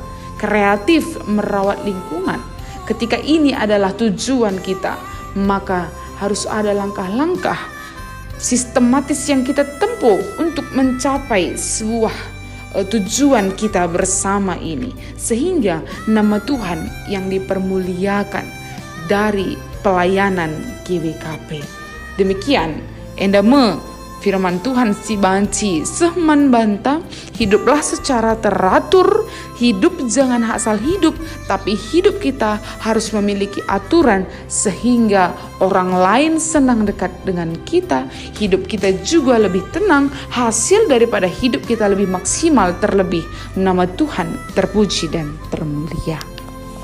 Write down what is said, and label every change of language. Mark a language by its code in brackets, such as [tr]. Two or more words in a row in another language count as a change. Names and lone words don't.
[id] Kreatif merawat lingkungan. Ketika ini adalah tujuan kita, maka harus ada langkah-langkah sistematis yang kita tempuh untuk mencapai sebuah tujuan kita bersama ini, sehingga nama Tuhan yang dipermuliakan dari pelayanan GBKP. [btx] Demikian endame [id] firman Tuhan [btx] si banci sehman banta, [id] hiduplah secara teratur. Hidup jangan asal hidup, tapi hidup kita harus memiliki aturan sehingga orang lain senang dekat dengan kita. Hidup kita juga lebih tenang, hasil daripada hidup kita lebih maksimal, terlebih nama Tuhan terpuji dan termulia.